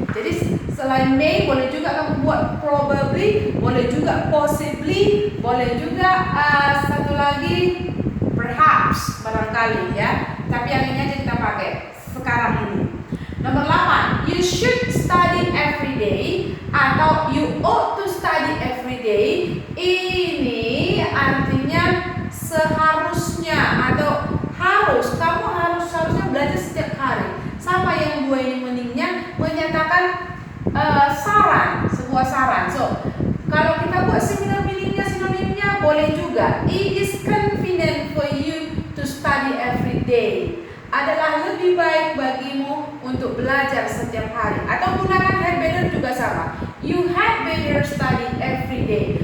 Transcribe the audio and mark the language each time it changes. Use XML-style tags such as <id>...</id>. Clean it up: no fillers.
<id>Jadi selain may boleh juga kamu buat probably, boleh juga possibly, boleh juga satu lagi perhaps, barangkali ya. Tapi yang ini aja kita pakai sekarang ini.</id> <en>Nomor 8, you should study every day atau you ought to study every day.</en> <id>Ini artinya seharusnya atau harus, kamu harusnya belajar setiap hari. Sama yang dua ini meningnya menyatakan saran, sebuah saran. So, kalau kita buat similar meaningnya, sinonimnya boleh juga.</id> <en>It is convenient for you to study every day.</en> <id>Adalah lebih baik bagimu untuk belajar setiap hari. Atau gunakan had better juga sama.</id> <en>You had better study every day.</en>